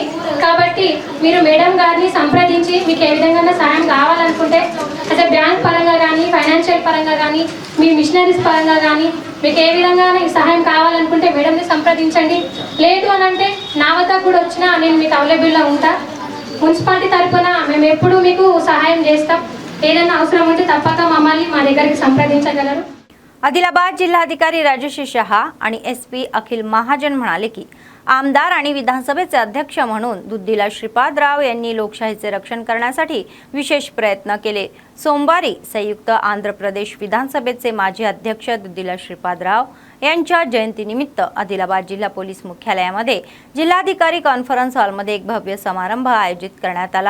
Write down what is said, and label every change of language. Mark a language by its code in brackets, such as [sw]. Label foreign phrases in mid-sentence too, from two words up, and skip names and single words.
[te] కాబట్టి మీరు మేడం గారిని సంప్రదించి మీకు ఏ విధంగా సహాయం కావాలనుకుంటే అదే బ్యాంక్ పరంగా కానీ ఫైనాన్షియల్ పరంగా కానీ మీ మిషనరీస్ పరంగా కానీ మీకు ఏ విధంగా సహాయం కావాలనుకుంటే మేడంని సంప్రదించండి. లేదు అని అంటే నా వద్దకు కూడా వచ్చినా నేను మీకు అవైలబుల్గా ఉంటా. మున్సిపాలిటీ తరఫున మేము ఎప్పుడూ మీకు సహాయం చేస్తాం. ఏదైనా అవసరం ఉంటే తప్పక మమ్మల్ని మా దగ్గరికి సంప్రదించగలరు. [mr] आदिलाबाद जिल्हाधिकारी राजश्री शहा आणि एसपी अखिल महाजन म्हणाले की आमदार आणि विधानसभेचे अध्यक्ष म्हणून दुद्दीला श्रीपादराव यांनी लोकशाहीचे रक्षण करण्यासाठी विशेष प्रयत्न केले. सोमवारी संयुक्त आंध्र प्रदेश विधानसभेचे माजी अध्यक्ष दुद्दीला श्रीपादराव यांच्या जयंतीनिमित्त आदिलाबाद जिल्हा पोलीस मुख्यालयामध्ये जिल्हाधिकारी कॉन्फरन्स हॉलमध्ये एक भव्य समारंभ आयोजित करण्यात आला.